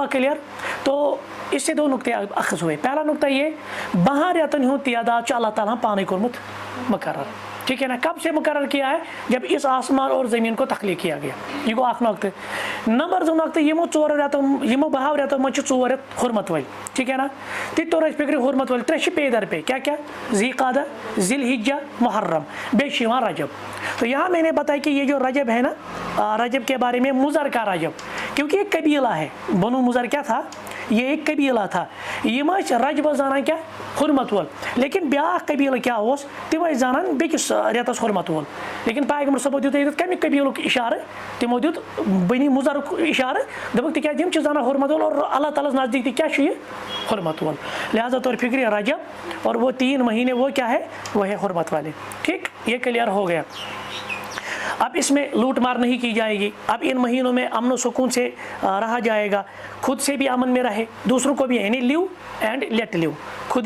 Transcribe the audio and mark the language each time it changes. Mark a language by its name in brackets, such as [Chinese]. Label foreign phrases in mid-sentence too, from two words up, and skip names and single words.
[Urdu] کلیئر تو اس سے 2 نقطے اخذ ہوئے پہلا نقطہ یہ [Kashmiri] 52 ریتن ہُنٛد تعداد چھُ اللہ تعالیٰ پانے کوٚرمُت مقرر [Urdu] ٹھیک ہے نا کب سے مقرر کیا ہے جب اس آسمان اور زمین کو تخلیق کیا گیا [Kashmiri] یہ گو اخ نقطہ نمبر 2 نقطہ یمو 4 ریتن یمو 52 ریتن منٛز چھِ 4 ریت حرمت وٲلۍ [Urdu] ٹھیک ہے نا [Kashmiri] تِتہِ توٚر اَسہِ فکرِ حرمت وٲلۍ 3 چھِ پے در پے کیا ذی قعدہ ذی الحجہ محرم بیٚیہِ چھِ یِوان [Urdu] رجب تو یہاں میں نے بتایا کہ یہ جو رجب ہے نا رجب کے بارے میں مضر کا رجب کیونکہ ایک قبیلہ ہے بنو مضر کیا تھا یہ ایک قبیلہ تھا [Kashmiri] یم رجب زانان کیا حرمت وول لیکن بیاکھ قبیلہ کیا اوس تم زانان بیٚکِس ریتس حرمت وول لیکن پیغمبر صٲبو دیُت ییٚتٮ۪تھ کمہِ قبیلُک اشارٕ تمو دیُت بنی مضرُک اشارٕ دوٚپُکھ تِکیازِ یِم چھِ زانان حرمت وول اور اللہ تعالیٰ نزدیک تہِ کیا چھُ یہ حرمت وول لہٰذا طور فکر رجب [Urdu] اور وہ 3 مہینے وہ کیا ہے وہ ہے حرمت والے ٹھیک یہ کلیئر ہو گیا اب اس میں لوٹ مار نہیں کی جائے گی اب ان مہینوں میں امن و سکون سے رہا جائے گا خود سے بھی امن میں رہے دوسروں کو بھی یعنی [English] live and let live [Urdu] خود